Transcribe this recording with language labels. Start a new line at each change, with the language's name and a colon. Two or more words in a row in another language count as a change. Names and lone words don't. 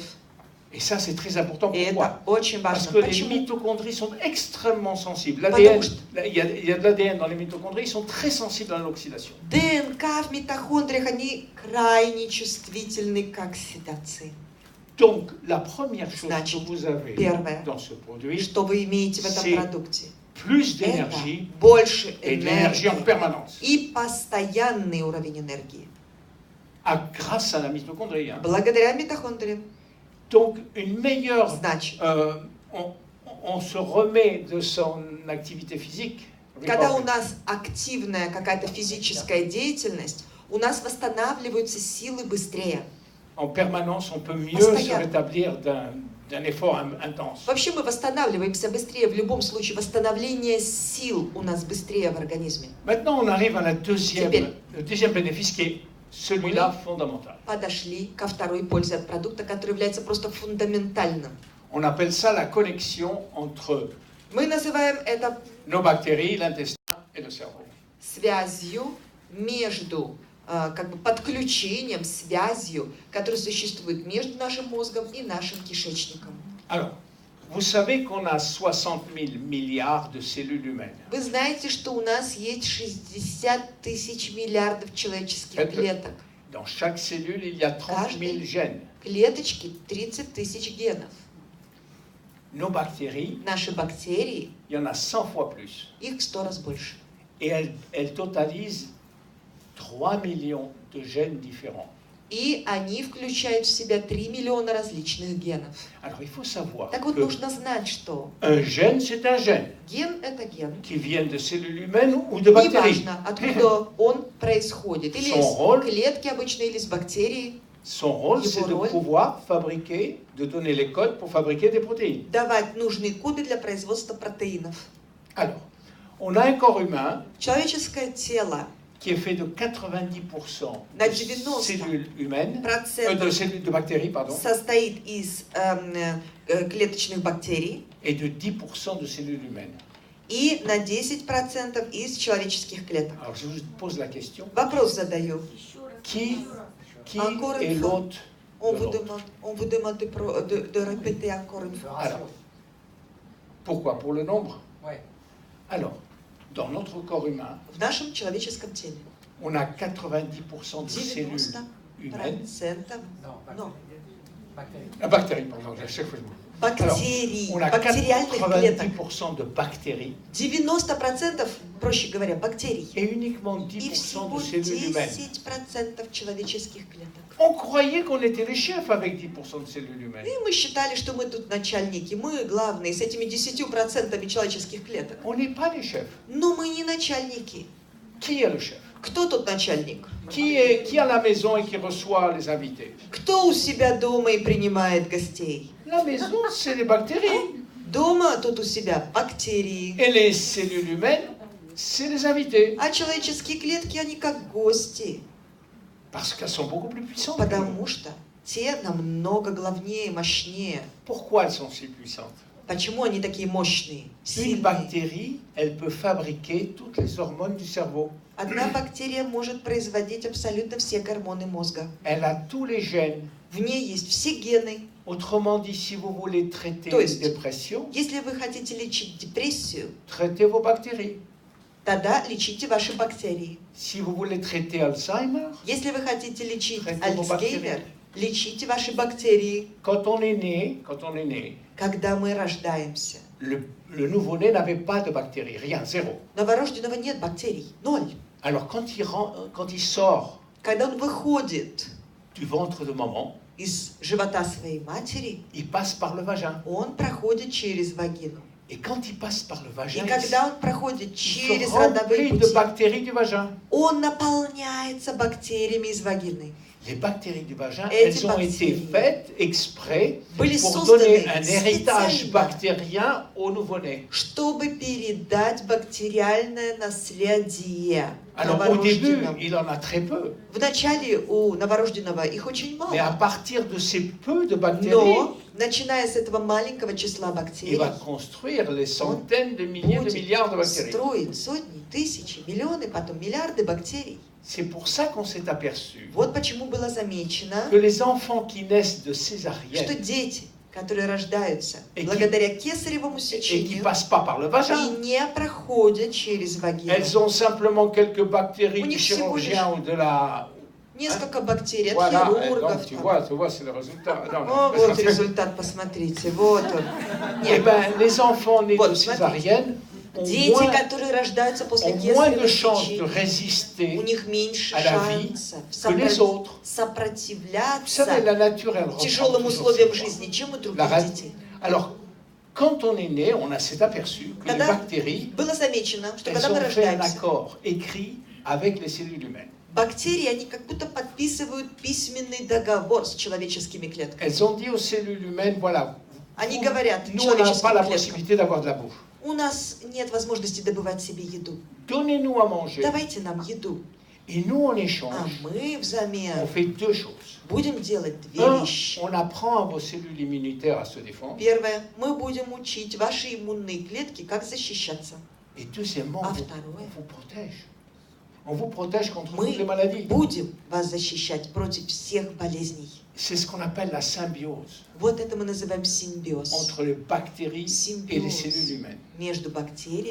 French: Et ça, c'est très important.
Russian: И
French: Pourquoi?
Russian: это очень
French: Parce
Russian: важно.
French: que les
Russian: Почему?
French: mitochondries sont extrêmement sensibles.
Russian: Потому
French: L'ADN,
Russian: что-
French: il y a de l'ADN dans les mitochondries, ils sont très sensibles à l'oxydation.
Russian: ДНК в митохондриях, они крайне чувствительны к оксидации.
French: Donc, la première chose
Russian: Значит,
French: que vous avez
Russian: первое,
French: dans ce produit,
Russian: что вы имеете в этом
French: c'est
Russian: продукте,
French: plus
Russian: это
French: d'énergie
Russian: больше
French: et de l'énergie en
Russian: энергии
French: permanence,
Russian: и постоянный уровень энергии.
French: grâce à la mitochondrie. Hein.
Russian: Благодаря митохондриям.
French: Donc, une meilleure...
Russian: Значит,
French: on se remet de son activité physique.
Russian: когда у нас активная какая-то физическая деятельность, у нас восстанавливаются силы быстрее.
French: En permanence, on peut mieux se rétablir d'un effort intense.
Russian: Вообще мы восстанавливаемся быстрее. В любом случае, восстановление сил у нас быстрее в организме.
French: Maintenant, on arrive à le deuxième bénéfice qui est celui-là fondamental.
Russian: Подошли ко второй пользе от продукта, который является просто фундаментальным.
French: On appelle ça la connexion entre
Russian: Мы называем это
French: nos bactéries, l'intestin et le cerveau.
Russian: связью между, как бы подключением, связью, которая существует между нашим мозгом и нашим кишечником.
French: Alors, vous savez qu'on a 60 000 milliards de cellules humaines.
Russian: Вы знаете, что у нас есть 60 тысяч миллиардов человеческих клеток.
French: Dans chaque cellule, il y a 30 000 gènes.
Russian: Клеточки 30 тысяч генов.
French: Nos bactéries,
Russian: Наши бактерии,
French: il y en a 100 fois plus.
Russian: их в 100 раз больше.
French: Et elles totalisent 3 millions de gènes différents.
Russian: И они включают в себя 3 миллиона различных генов.
French: Alors, il faut savoir
Russian: Так вот,
French: que
Russian: нужно знать, что
French: un gène, c'est un gène
Russian: ген – это ген.
French: qui vient de cellules humaines ou de bactéries.
Russian: Неважно, откуда он происходит. Или из клетки обычно, или из бактерий.
French: Son rôle, c'est de pouvoir fabriquer, de donner les codes pour fabriquer des protéines.
Russian: Давать нужные коды для производства протеинов.
French: Alors, on a un corps humain
Russian: Человеческое тело
French: qui est fait de 90%
Russian: на
French: de cellules humaines, de bactéries, pardon,
Russian: состоит из клеточных бактерий
French: et de 10% de cellules humaines.
Russian: и на 10% из человеческих клеток.
French: Alors, je vous pose la question.
Russian: Вопрос задаю.
French: Qui est l'hôte On de vous l'autre? demande de répéter encore une fois. Alors, pourquoi? Pour le nombre? Oui. Alors, dans notre corps humain,
Russian: В нашем человеческом теле
French: on a 90% de cellules humaines.
Russian: 90%
French: Non, La bactérie, pardon, à chaque fois.
Russian: бактерий,
French: On a
Russian: бактериальных клеток.
French: 90% de bactéries
Russian: 90%, проще говоря, бактерий.
French: et uniquement
Russian: И
French: 10%
Russian: всего
French: de cellules humaines.
Russian: 10% человеческих клеток.
French: On croyait qu'on était les chefs avec 10% de cellules humaines.
Russian: И мы считали, что мы тут начальники, мы главные с этими 10% человеческих клеток.
French: On n'est pas les chefs.
Russian: Но мы не начальники.
French: Qui est le chef?
Russian: Кто тут начальник?
French: Qui est à la maison et qui reçoit les invités?
Russian: Кто у себя дома и принимает гостей?
French: La maison, c'est les bactéries.
Russian: Дома тут у себя бактерии.
French: Et les cellules humaines, c'est les invités.
Russian: А человеческие клетки, они как гости.
French: Parce qu'elles sont beaucoup plus puissantes.
Russian: Потому что те намного главнее, мощнее.
French: Pourquoi elles sont si puissantes?
Russian: Почему они такие мощные,
French: Une
Russian: сильные?
French: bactérie, elle peut fabriquer toutes les hormones du cerveau.
Russian: Одна бактерия может производить абсолютно все гормоны мозга.
French: Elle a tous les gènes.
Russian: В ней есть все гены.
French: Autrement dit, si vous voulez traiter
Russian: То
French: une
Russian: есть,
French: dépression,
Russian: если вы хотите лечить депрессию,
French: traitez vos bactéries.
Russian: тогда лечите ваши бактерии.
French: Si vous voulez traiter Alzheimer,
Russian: Если вы хотите лечить
French: traitez vos
Russian: Альцгеймер,
French: bactéries.
Russian: лечите ваши бактерии.
French: Quand on est né,
Russian: Когда мы рождаемся,
French: le nouveau-né n'avait pas de bactéries, rien, zéro.
Russian: новорожденного нет бактерий, ноль.
French: Alors quand il sort
Russian: Когда он выходит
French: du ventre de maman,
Russian: из живота своей матери,
French: il passe par le vagin.
Russian: он проходит через вагину.
French: Et quand il passe par le vagin,
Russian: И когда он проходит
French: il
Russian: через
French: se
Russian: родовые
French: remplit de
Russian: пути,
French: bactéries du vagin.
Russian: он наполняется бактериями из вагины.
French: Les bactéries du vagin,
Russian: Эти
French: elles ont été
Russian: бактерии
French: faites exprès
Russian: были
French: pour
Russian: созданы
French: donner un héritage
Russian: специально,
French: bactérien au nouveau-né.
Russian: чтобы передать бактериальное наследие
French: Alors au début,
Russian: новорожденному.
French: il en a très peu.
Russian: Вначале у новорожденного их очень
French: Mais à
Russian: мало,
French: partir de ces peu de bactéries,
Russian: но начиная с этого маленького числа
French: il
Russian: бактерий,
French: va construire les centaines de milliers de milliards de
Russian: будет
French: bactéries.
Russian: строить сотни, тысячи, миллионы, потом миллиарды бактерий.
French: C'est pour ça qu'on s'est aperçu
Russian: Вот почему было замечено,
French: que les enfants qui naissent de
Russian: что
French: césarienne
Russian: дети, которые рождаются
French: Et qui-
Russian: благодаря кесаревому
French: et qui ne
Russian: сечению
French: passent pas par le
Russian: и
French: vagin,
Russian: не проходят через вагину.
French: elles ont simplement quelques bactéries
Russian: У
French: du
Russian: них всего лишь
French: chirurgien ou de la
Russian: Несколько бактерий от
French: Voilà,
Russian: хирургов.
French: donc tu
Russian: там.
French: vois, c'est le résultat. Non,
Russian: О,
French: non.
Russian: вот результат, посмотрите, вот он.
French: Eh
Russian: Нет,
French: bien, les enfants nés
Russian: Вот,
French: de césarienne ont
Russian: дети, которые рождаются после
French: moins de
Russian: кесарево
French: chances de
Russian: сечения, у
French: résister.
Russian: них меньше
French: à la vie
Russian: шансов
French: que les autres. Vous savez,
Russian: сопротивляться
French: la nature, elle reprend
Russian: тяжелым
French: toujours
Russian: условиям
French: ses droits.
Russian: жизни, чем у
French: La
Russian: других
French: ra-
Russian: детей.
French: Alors, quand on est né, on s'est aperçu que les
Russian: Тогда
French: bactéries,
Russian: было замечено, что
French: elles
Russian: когда мы
French: ont fait un
Russian: рождаемся,
French: accord écrit avec les cellules humaines.
Russian: бактерии, они как будто подписывают письменный договор с человеческими клетками.
French: Elles ont dit aux cellules humaines, voilà,
Russian: Они говорят
French: nous, on n'a pas la
Russian: человеческим клеткам,
French: possibilité d'avoir de la bouffe.
Russian: у нас нет возможности добывать себе еду.
French: Donnez-nous à manger.
Russian: Давайте нам еду.
French: Et nous, en
Russian: А
French: échange,
Russian: мы
French: on
Russian: взамен
French: fait deux choses.
Russian: будем делать две
French: Un,
Russian: вещи.
French: on apprend à vos cellules immunitaires à se défendre.
Russian: Первое, мы будем учить ваши иммунные клетки, как защищаться.
French: Et deuxièmement,
Russian: А
French: on
Russian: второе,
French: vous protège. On vous protège contre
Russian: мы
French: toutes les maladies.
Russian: будем вас защищать против всех болезней.
French: C'est ce qu'on appelle la symbiose
Russian: Вот это мы называем симбиоз.
French: entre les bactéries et les cellules humaines.
Russian: Между
French: Vous
Russian: бактериями